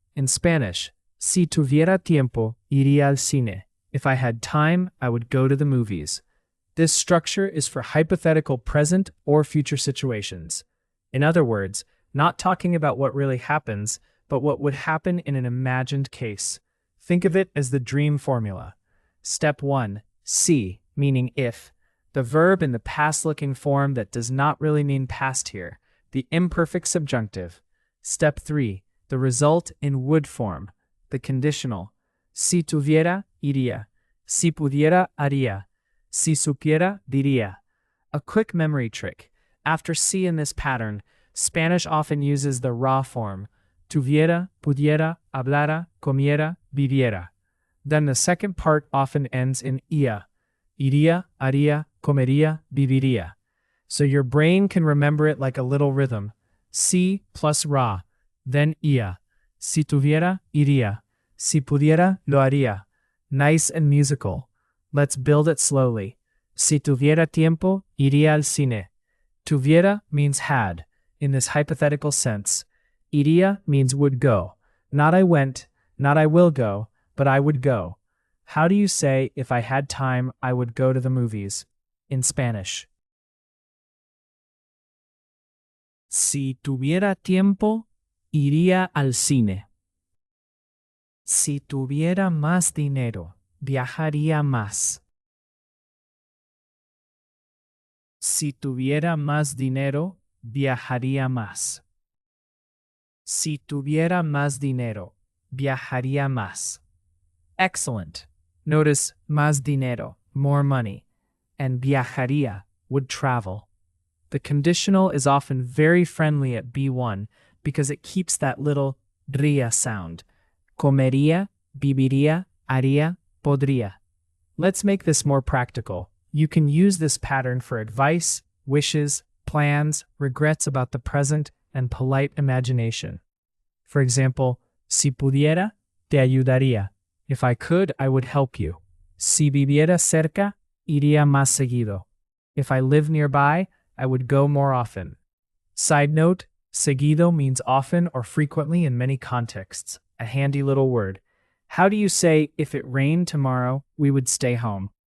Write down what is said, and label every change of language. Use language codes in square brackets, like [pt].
[en] In Spanish, [es] si tuviera tiempo, iría al cine. [en] If I had time, I would go to the movies. This structure is for hypothetical present or future situations. In other words, not talking about what really happens, but what would happen in an imagined case. Think of it as the dream formula. Step 1, si, meaning if. The verb in the past-looking form that does not really mean past here, the imperfect subjunctive. Step 3, the result in would form, the conditional. [es] Si tuviera, iría. Si pudiera, haría. Si supiera, diría. [en] A quick memory trick. After si in this pattern, Spanish often uses the raw form, [es] tuviera, pudiera, hablara, comiera, viviera. [en] Then the second part often ends in ia. [es] Iría, haría, comería, viviría. [en] So your brain can remember it like a little rhythm. [es] Si plus ra, then ia. Si tuviera, iría. Si pudiera, lo haría. [en] Nice and musical. Let's build it slowly. [es] Si tuviera tiempo, iría al cine. [en] Tuviera means had, in this hypothetical sense. Iría means would go. Not I went, not I will go, but I would go. How do you say, if I had time, I would go to the movies? In Spanish. [es] Si tuviera tiempo, iría al cine. Si tuviera más dinero, viajaría más. Si tuviera más dinero, viajaría más. Si tuviera más dinero, viajaría más. [en] Excellent. Notice [es] más dinero, [en] more money, and viajaría, would travel. The conditional is often very friendly at B1 because it keeps that little ría sound. [es] Comería, viviría, haría, podría. [en] Let's make this more practical. You can use this pattern for advice, wishes, plans, regrets about the present, and polite imagination. For example, [es] si pudiera, te ayudaría. [en] If I could, I would help you. [es] Si viviera cerca, iría más seguido. [en] If I live nearby, I would go more often. Side note, seguido means often or frequently in many contexts. A handy little word. How do you say, if it rained tomorrow, we would stay home?